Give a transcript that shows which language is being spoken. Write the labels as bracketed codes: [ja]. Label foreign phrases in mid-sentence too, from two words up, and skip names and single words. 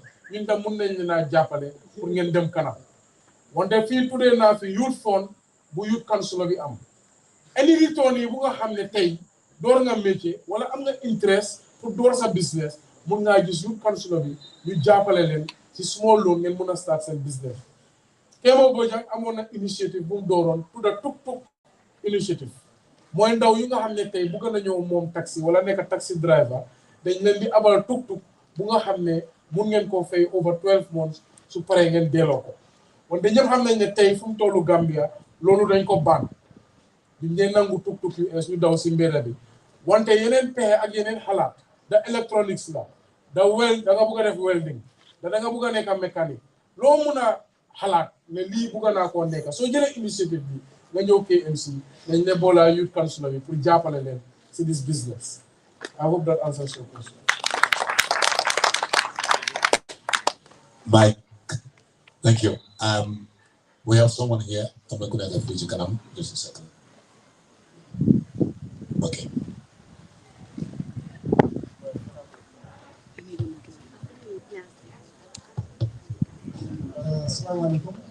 [wo] ñun tam mun nañ leen a jàppale pour ngeen dem kanam wante fii tuddee naa fi [en] youth fund [wo] bu [en] youth council [wo] bi am [en] any return [wo] yi bu nga xam ne tey door nga métier wala am nga interest pour door sa business mun ngaa gis [en] youth council [wo] bi ñu jàppale leen ci [en] small loan [wo] ngeen mun a start seen business Kémo Bojang amoon na initiative bu mu dooroon tudda tuk-tuk initiative mooy ndaw yi nga xam ne tey bëgg nañoo moom taxi wala nekk [en] taxi driver [wo] dañ leen di abal tuk-tuk bu nga xam ne mun ngeen koo fay [en] over 12 months [wo] su paree ngeen delloo ko wante ñëpp xam nañ ne tey fu mu tollu Gambia loolu dañ ko baan duñ dee nangu tuk-tuk yu es ñu daw si mbedda bi wante yeneen pexe ak yeneen xalaat da electronics la da nga bëgg a def welding da nga bëgg a nekk mécanique loo mun a xalaat ne lii bëgg naa koo nekk soo jëlee initiative bi nga ñëw KMC dañ ne boolaa youth council bi pour jàppale leen si [en] this business. I hope that answers your question. Mike, thank you. We have someone here. I'm not going to have you come just a second. Okay. [ar] Assalamualaikum.